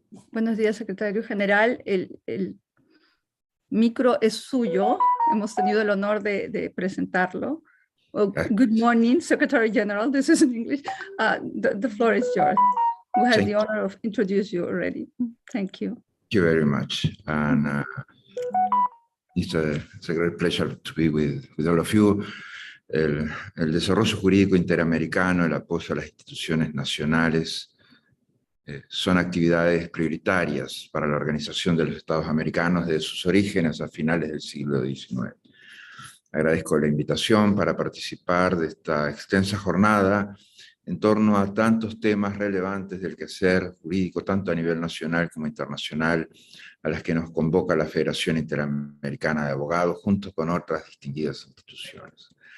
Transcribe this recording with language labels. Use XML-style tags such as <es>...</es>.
<es>Buenos días, secretario general. El micro es suyo. Hemos tenido el honor de presentarlo.</es> <en>Well, good morning, Secretary General. This is in English. The floor is yours. We had the honor of introduce you already. Thank you. Thank you very much. And it's a great pleasure to be with all of you.</en> <es>El desarrollo jurídico interamericano, el apoyo a las instituciones nacionales, son actividades prioritarias para la Organización de los Estados Americanos desde sus orígenes a finales del siglo XIX. Agradezco la invitación para participar de esta extensa jornada en torno a tantos temas relevantes del quehacer jurídico, tanto a nivel nacional como internacional, a las que nos convoca la Federación Interamericana de Abogados, junto con otras distinguidas instituciones.</es>